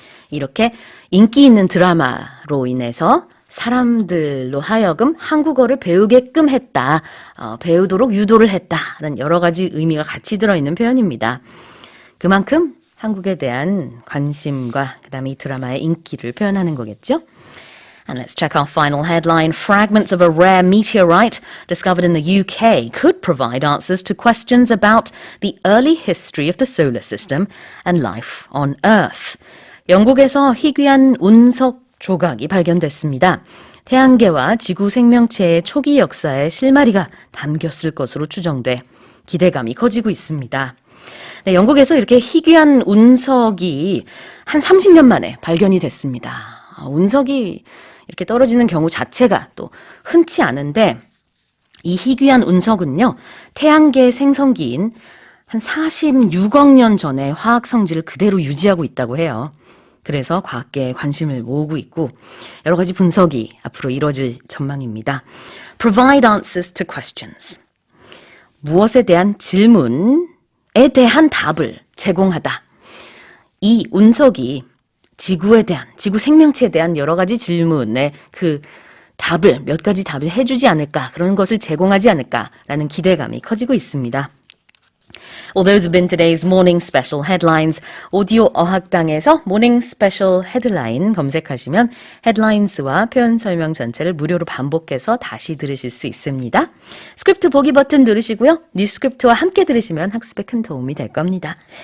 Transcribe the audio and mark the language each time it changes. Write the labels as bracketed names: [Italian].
[Korean] 이렇게 인기 있는 드라마로 인해서 사람들로 하여금 한국어를 배우게끔 했다, 배우도록 유도를 했다라는 여러 가지 의미가 같이 들어있는 표현입니다. 그만큼 한국에 대한 관심과 그 다음에 이 드라마의 인기를 표현하는 거겠죠. [English] And let's check our final headline. Fragments of a rare meteorite discovered in the UK could provide answers to questions about the early history of the solar system and life on Earth. [Korean] 영국에서 희귀한 운석 조각이 발견됐습니다. 태양계와 지구 생명체의 초기 역사의 실마리가 담겼을 것으로 추정돼 기대감이 커지고 있습니다. 네, 영국에서 이렇게 희귀한 운석이 한 30년 만에 발견이 됐습니다. 운석이 이렇게 떨어지는 경우 자체가 또 흔치 않은데 이 희귀한 운석은요, 태양계 생성기인 한 46억 년 전의 화학 성질을 그대로 유지하고 있다고 해요. 그래서 과학계에 관심을 모으고 있고 여러 가지 분석이 앞으로 이루어질 전망입니다. [English] Provide answers to questions. [Korean] 무엇에 대한 질문에 대한 답을 제공하다. 이 운석이 지구에 대한, 지구 생명체에 대한 여러 가지 질문에 그 몇 가지 답을 해주지 않을까, 그런 것을 제공하지 않을까라는 기대감이 커지고 있습니다. [English] Well, those have been today's morning special headlines. [Korean] 오디오 어학당에서 morning special headline 검색하시면 headlines와 표현 설명 전체를 무료로 반복해서 다시 들으실 수 있습니다. 스크립트 보기 버튼 누르시고요. 뉴스크립트와 함께 들으시면 학습에 큰 도움이 될 겁니다.